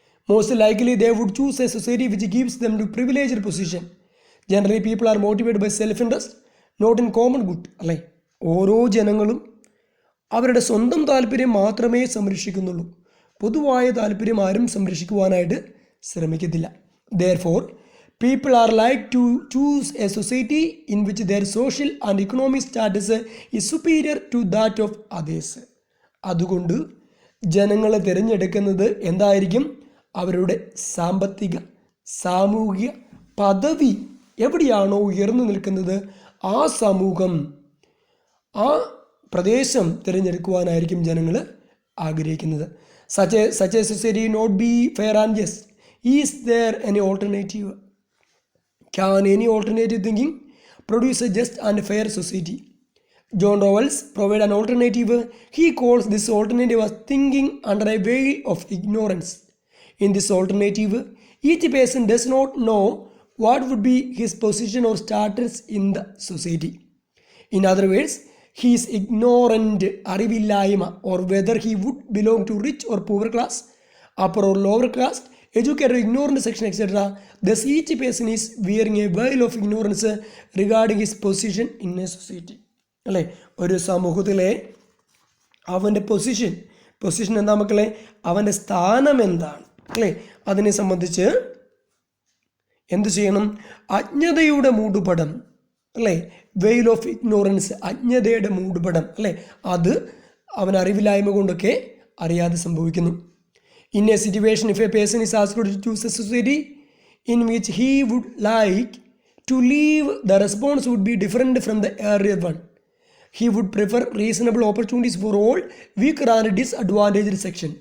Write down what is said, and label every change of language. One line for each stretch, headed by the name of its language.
English: Most likely they would choose a society which gives them to privileged position. Generally people are motivated by self interest not in common good. അല്ലേ?
Malayalam: ഓരോ ജനങ്ങളും അവരുടെ സ്വന്തം താല്പര്യം മാത്രമേ സംരക്ഷിക്കുന്നുള്ളൂ. പൊതുവായ താല്പര്യം ആരും സംരക്ഷിക്കുവാനായിട്ട് ശ്രമിക്കത്തില്ല.
English: Therefore, people are like to choose a society in which their social and economic status is superior to that of others.
Malayalam: അതുകൊണ്ട് ജനങ്ങൾ തിരഞ്ഞെടുക്കുന്നത് എന്തായിരിക്കും? അവരുടെ സാമ്പത്തിക സാമൂഹിക പദവി എവിടെയാണോ ഉയർന്നു നിൽക്കുന്നത് ആ സമൂഹം, ആ പ്രദേശം തിരഞ്ഞെടുക്കുവാനായിരിക്കും ജനങ്ങൾ ആഗ്രഹിക്കുന്നത്.
English: Such a society not be fair and just. Is there any alternative? Can any alternative thinking produce a just and fair society? John Rawls provides an alternative. He calls this alternative as thinking under a veil of ignorance. In this alternative, each person does not know what would be his position or status in the society. In other words, he is ignorant, അറിവില്ലായ്മ, or whether he would belong to rich or poor class, upper or lower class, educated or ignorant section, etc. Thus each person is wearing a veil of ignorance regarding his position in a society.
Malayalam: അല്ലേ? ഒരു സമൂഹത്തിലെ അവൻ്റെ position എന്താ മക്കളെ? അവൻ്റെ സ്ഥാനം എന്താണ്? അല്ലേ? അതിനെ സംബന്ധിച്ച് എന്ത് ചെയ്യണം? അജ്ഞതയുടെ മൂടുപടം, അല്ലേ? വെയിൽ ഓഫ് ഇഗ്നോറൻസ്, അജ്ഞതയുടെ മൂടുപടം, അല്ലേ? അത് അവൻ അറിവില്ലായ്മ കൊണ്ടൊക്കെ അറിയാതെ സംഭവിക്കുന്നു.
English: In a situation, if a person is asked to choose a society in which he would like to live, the response would be different from the earlier one. He would prefer reasonable opportunities for all weaker and disadvantaged section.